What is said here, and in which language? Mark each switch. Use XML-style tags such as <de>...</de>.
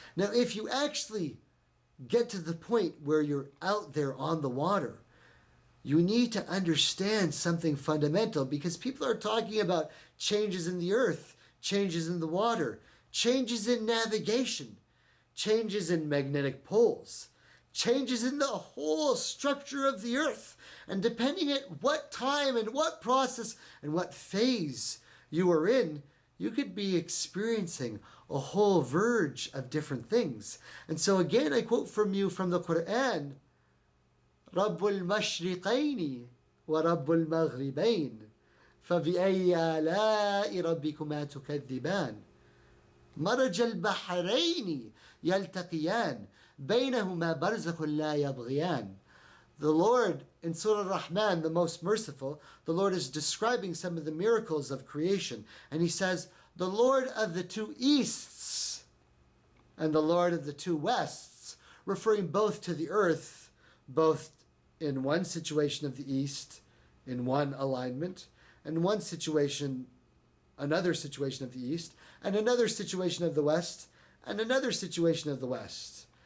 <en>Now, if you actually get to the point where you're out there on the water, you need to understand something fundamental, because people are talking about changes in the earth, changes in the water, changes in navigation, changes in magnetic poles, changes in the whole structure of the earth. And depending at what time and what process and what phase you are in, you could be experiencing a whole verge of different things. And so again, I quote from you from the Quran,</en> <ar>رب المشرقين ورب المغربين فبأي آلاء ربكما تكذبان مرج البحرين يلتقيان بينهما برزخ لا يبغيان.</ar> <en>The Lord, in Surah Ar-Rahman, the most merciful, the Lord is describing some of the miracles of creation. And he says, the Lord of the two easts and the Lord of the two wests, referring both to the earth, both in one situation of the east, in one alignment, and one situation, another situation of the east, and another situation of the west, and another situation of the west.</en>